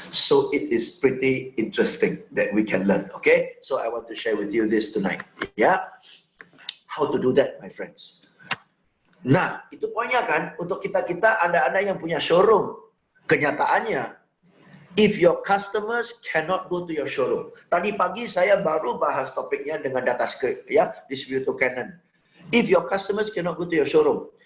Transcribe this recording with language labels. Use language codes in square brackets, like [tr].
[en] So it is pretty interesting that we can learn. Okay, so I want to share with you this tonight. Yeah, how to do that, my friends. [id] Nah, itu poinnya kan, untuk kita-kita, Anda-Anda yang punya showroom. Kenyataannya, [en] if your customers cannot go to your showroom. [id] Tadi pagi saya baru bahas topiknya dengan DataScript ya, distributor Canon. [en] If your customers cannot go to your showroom.